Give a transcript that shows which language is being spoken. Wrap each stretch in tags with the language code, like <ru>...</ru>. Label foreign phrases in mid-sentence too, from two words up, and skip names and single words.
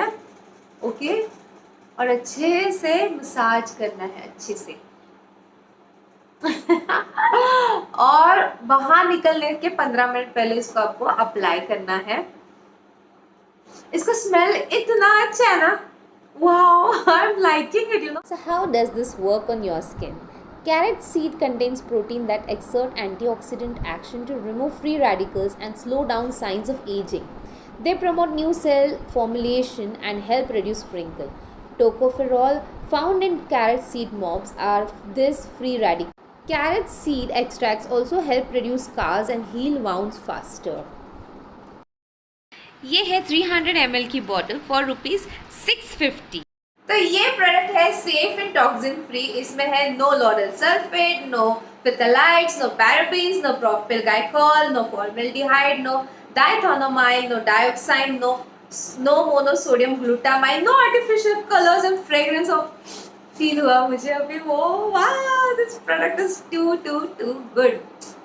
<hi>ओके, और अच्छे से मसाज करना है अच्छे से. और बाहर निकलने के 15 मिनट पहले इसको आपको अप्लाई करना है. इसका स्मेल इतना अच्छा है ना.</hi> <en>Wow, I'm liking it, you know. So how does this work on your skin? Carrot seed contains protein that exert antioxidant action to remove free radicals and slow down signs of aging. They promote new cell formulation and help reduce wrinkle. Tocopherol found in carrot seed mobs are this free radical. Carrot seed extracts also help reduce scars and heal wounds faster.</en> <hi>ये है 300 ml की बॉटल फॉर ₹650. तो ये प्रोडक्ट है</hi> <en>safe and toxin free.</en> <hi>इसमें है</hi> <en>no lauryl sulfate, no phthalates, no parabens, no propylene glycol, no formaldehyde, no diethanolamine, no dioxane, no monosodium glutamate, no artificial colors and fragrance.</en> <hi>फील हुआ मुझे अभी वो, वाह,</hi> <en>this product is too good.</en>